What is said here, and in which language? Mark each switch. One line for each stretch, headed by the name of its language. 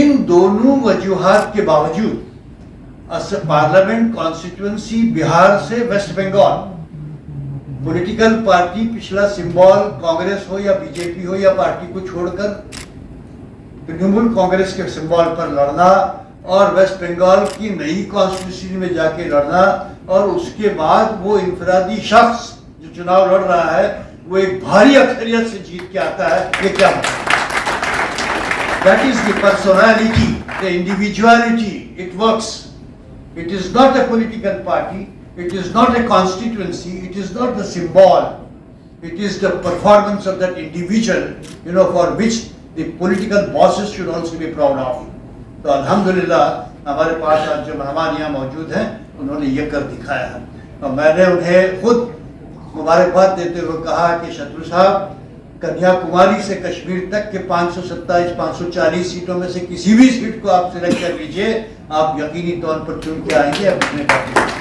Hindi: इन दोनों वजूहात के बावजूद पार्लियामेंट कॉन्स्टिट्यूंसी बिहार से वेस्ट बंगाल, पॉलिटिकल पार्टी पिछला सिंबल कांग्रेस हो या बीजेपी हो या पार्टी को छोड़कर तृणमूल कांग्रेस के सिंबल पर लड़ना और वेस्ट बंगाल की नई कॉन्स्टिट्यूंसी में जाके लड़ना और उसके बाद वो इनफरादी शख्स जो चुनाव लड़ रहा है वो एक भारी अक्सरियत से जीत के आता है, ये क्या मतलब?
English: That is the personality, the individuality. It works. It is not a political party. It is not a constituency. It is not the symbol. It is the performance of that individual, for which the political bosses should also be proud of.
Hindi: तो अल्हम्दुलिल्लाह हमारे पास आज जो मेहमान यहाँ मौजूद हैं उन्होंने ये कर दिखाया है और मैंने उन्हें खुद मुबारकबाद देते हुए कहा कि शत्रु साहब, कन्याकुमारी से कश्मीर तक के 527-540 सीटों में से किसी भी सीट को आप सिलेक्ट कर लीजिए, आप यकीनी तौर पर चुन के आएंगे अपने पार्टी।